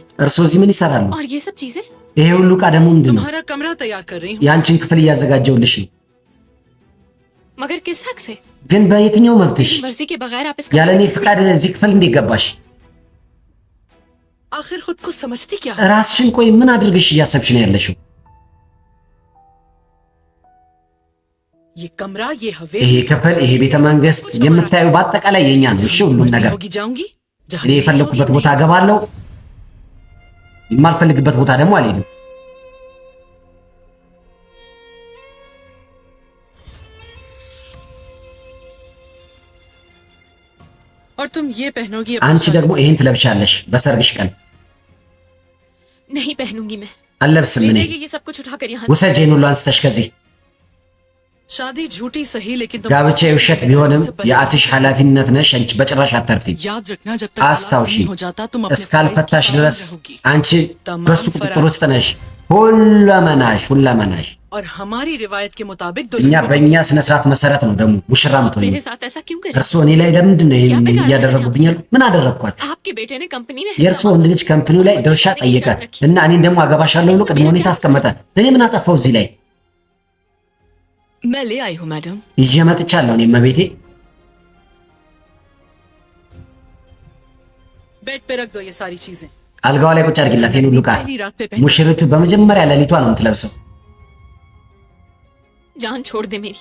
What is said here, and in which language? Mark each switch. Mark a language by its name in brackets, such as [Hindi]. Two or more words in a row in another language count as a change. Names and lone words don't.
[Amharic] እርስዎ እዚህ ምን ይሰራሉ? [Hindi] और ये सब चीजें? [Amharic] ይሄ ሁሉ ዕቃ ደግሞ ምንድን ነው? [Hindi] तुम्हारा कमरा तैयार कर रही हूँ [Amharic] የአንቺን ክፍል እያዘጋጀውልሽ ነው። [Hindi] मगर किस हक से? [Amharic] ግን በየትኛው መብትሽ? [Hindi] मेरी मर्जी के बगैर आप इस [Amharic] ያለ እኔ ፍቃድ እዚህ ክፍል እንዴት ገባሽ? [Hindi] आखिर खुद को समझती क्या [Amharic] ራስሽን ቆይ ምን አድርገሽ እያሰብሽ ነው ያለሽው? [Hindi] ये कमरा ये [Amharic] ይሄ [Hindi] हवेली [Amharic] ክፍል ይሄ ቤተ መንግስት የምታየው በአጠቃላይ የኛ ነው። እሺ ሁሉም [Hindi] मर्जी [Amharic] ነገር [Hindi] होगी जाऊंगी जहाँ [Amharic] እኔ [Hindi] नहीं [Amharic] የፈለኩበት [Hindi] होगी [Amharic] ቦታ እገባለሁ፣ የማልፈልግበት ቦታ ደግሞ አልሄድም። [Hindi] और तुम ये पहनोगी अपनी [Amharic] አንቺ [Hindi] शादी [Amharic] ደግሞ ይሄን ትለብሻለሽ በሰርግሽ ቀን። [Hindi] नहीं पहनूंगी मैं। [Amharic] አልለብስም [Hindi] ले [Amharic] እኔ። [Hindi] जाइए ये सब कुछ उठाकर यहाँ से। [Amharic] ውሰጂ ይሄን ሁሉ አንስተሽ ከዚህ። [Hindi] शादी झूठी सही लेकिन तुम [Amharic] ጋብቻ የውሸት ቢሆንም የአትሽ ኃላፊነት ነሽ። አንቺ በጭራሽ አታርፊም። [Hindi] याद रखना जब तक [Amharic] አስታውሺ፣ [Hindi] तलाक नहीं हो जाता तुम अपने [Amharic] እስካልፈታሽ [Hindi] फराइज की [Amharic] ድረስ [Hindi] पाबंद रहोगी। [Amharic] አንቺ በሱ ቁጥጥር ውስጥ ነሽ። ሁለመናሽ [Hindi] और हमारी रिवायत के मुताबिक [Amharic] እኛ [Hindi] दुल्हन को [Amharic] በእኛ ስነ ስርዓት መሰረት ነው ደግሞ ሙሽራ ምትሆኝ። [Hindi] मेरे साथ ऐसा क्यों करें? [Amharic] እርስዎ እኔ ላይ ለምንድን ነው ይሄን እያደረጉብኝ ያሉት? ምን አደረግኳችሁ? [Hindi] आपके बेटे ने कंपनी में [Amharic] የእርስዎ ወንድ ልጅ ካምፕኒው ላይ ድርሻ ጠየቀ እና እኔን ደግሞ አገባሻለሁ ብሎ ቅድመ ሁኔታ አስቀመጠ። እኔ ምን አጠፋው እዚህ ላይ? [Hindi] मैं ले आई हूँ मैडम [Amharic] ይዤ መጥቻለሁ። እኔ መቤቴ [Hindi] बेड पे रख दो ये सारी चीजें [Amharic] አልጋዋ ላይ ቁጭ አድርጊላት ይሄን ሁሉ ዕቃ። [Hindi] पहली रात पे पहन [Amharic] ሙሽሪቱ በመጀመሪያ ሌሊቷ ነው የምትለብሰው። [Hindi] जान छोड़ दे मेरी।